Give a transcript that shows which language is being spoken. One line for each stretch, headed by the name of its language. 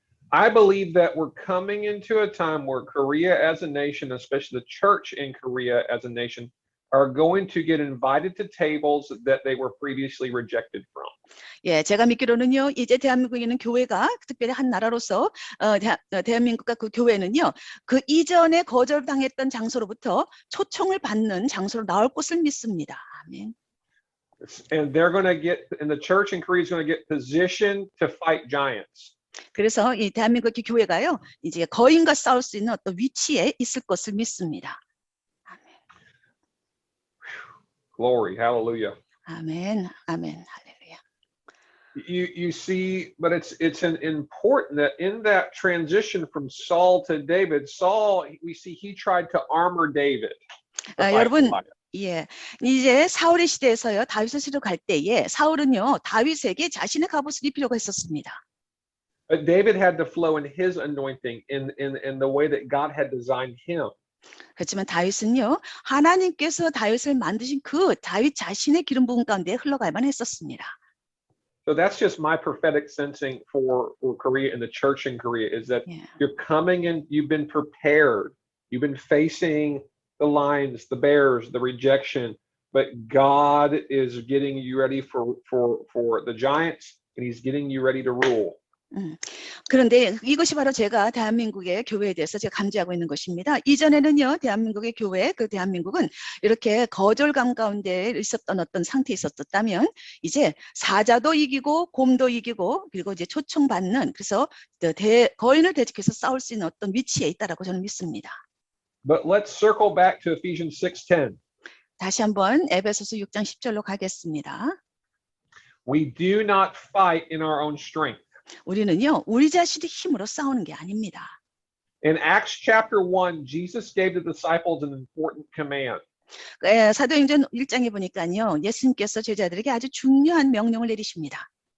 English: I believe that we're coming into a time where Korea as a nation, especially the church in Korea as a nation, are going to get invited to tables that they were previously rejected from.
Korean: 예, 제가 믿기로는요, 이제 대한민국에 있는 교회가 특별히 한 나라로서 대한민국과 그 교회는요, 그 이전에 거절당했던 장소로부터 초청을 받는 장소로 나올 것을 믿습니다. 아멘.
English: And they're going to get, and the church in Korea is going to get positioned to fight giants.
Korean: 그래서 이 대한민국 교회가요, 이제 거인과 싸울 수 있는 어떤 위치에 있을 것을 믿습니다.
English: Glory, hallelujah.
Korean: 아멘, 아멘, 할렐루야.
English: You see, but it's an important that in that transition from Saul to David, Saul, we see he tried to armor David.
Korean: 여러분, 예, 이제 사울의 시대에서요, 다윗의 시대로 갈 때에 사울은요, 다윗에게 자신의 갑옷을 입히려고 했었습니다.
English: But David had to flow in his anointing in the way that God had designed him.
Korean: 그렇지만 다윗은요, 하나님께서 다윗을 만드신 그 다윗 자신의 기름 부음 가운데 흘러가야만 했었습니다.
English: So that's just my prophetic sensing for Korea and the church in Korea is that
Korean: 예.
English: you're coming in, you've been prepared, you've been facing the lions, the bears, the rejection, but God is getting you ready for the giants, and He's getting you ready to rule.
Korean: 그런데 이것이 바로 제가 대한민국의 교회에 대해서 제가 감지하고 있는 것입니다. 이전에는요, 대한민국의 교회, 그 대한민국은 이렇게 거절감 가운데 있었던 어떤 상태에 있었다면 이제 사자도 이기고 곰도 이기고 그리고 이제 초청받는 그래서 거인을 대적해서 싸울 수 있는 어떤 위치에 있다라고 저는 믿습니다.
English: But let's circle back to Ephesians 6:10.
Korean: 다시 한번 에베소서 6장 10절로 가겠습니다.
English: We do not fight in our own strength.
Korean: 우리는요, 우리 자신의 힘으로 싸우는 게 아닙니다.
English: In Acts chapter 1, Jesus gave the disciples an important command.
Korean: 사도행전 1장에 보니까요, 예수님께서 제자들에게 아주 중요한 명령을 내리십니다.